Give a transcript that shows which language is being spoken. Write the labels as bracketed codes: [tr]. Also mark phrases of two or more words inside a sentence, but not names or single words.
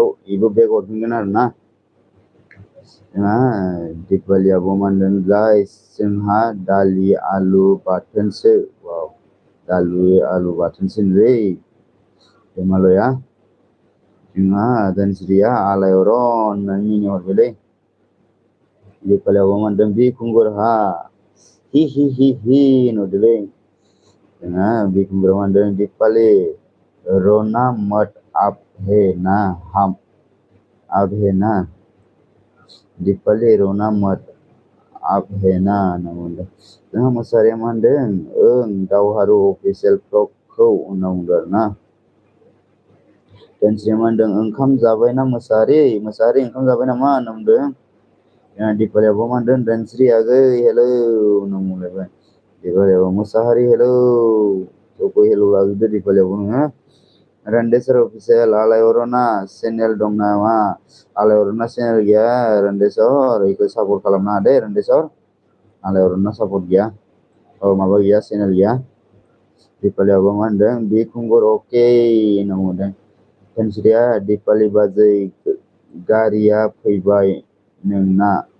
[brx] बेबो बेग हरफिनगोन आरोना जोंहा दिपालि आब' मा होनदों गाइस जोंहा दालि आलु बाथोनसो वाव दालि आलु बाथोनसोलै हिमालया जोंहा दोनस्रिया आलायारन होननानै मिनिहरबायलै दिपालि आब'आ मा होनदों बिखुंगुर हा हि होनहरदोलै जोंहा बिखुंगुरा मा होनदों [hi] दिपालि रोना मत अब है ना दीपाली रोना मत आप है ना [brx] होनना बुंदों जोंहा मोसाहारिया मा होनदों ओं दावहारु अफिसियेल फ्रकखौ होनना बुंदों आरोना दोनस्रिया मा होनदों ओंखाम जाबायना मोसाहारि ओंखाम जाबाय नामा होनना बुंदों जोंहा दिपालि आब'आ मा होनदों दोनस्रि आगै हेलौ होनना बुंलायबाय दिपालि आब' मोसाहारि हेलौ सबको हेलौ लाजोबदो दिपालि आब' नोङो रन्डेस्वर अफिसियेल आलायारना चेनेल दं नामा आलायारना चेनेल गैया रन्डेस्वर बेखौ सापर्ट खालामनाङा दे रन्डेस्वर आलायारना सापर्ट गैया माबा गैया चेनेल गैया दिपालि आब'आ मा होनदों बिखुंगुर अके होनना बुंदों दोनस्रिया दिपालि बाजै गारिया फैबाय नोंना